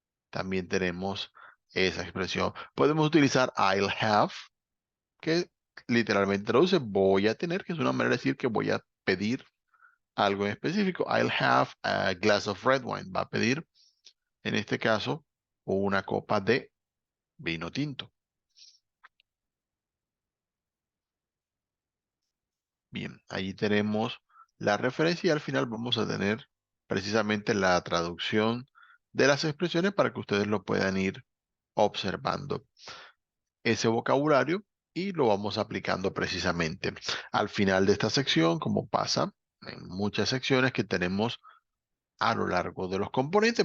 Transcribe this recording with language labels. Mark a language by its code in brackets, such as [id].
[es] También tenemos esa expresión. Podemos utilizar [en] I'll have, [es] que literalmente traduce voy a tener, que es una manera de decir que voy a pedir algo en específico. [en] I'll have a glass of red wine. [es] Va a pedir, en este caso, una copa de vino tinto. Bien, ahí tenemos la referencia y al final vamos a tener precisamente la traducción de las expresiones para que ustedes lo puedan ir observando ese vocabulario y lo vamos aplicando precisamente al final de esta sección, como pasa en muchas secciones que tenemos a lo largo de los componentes.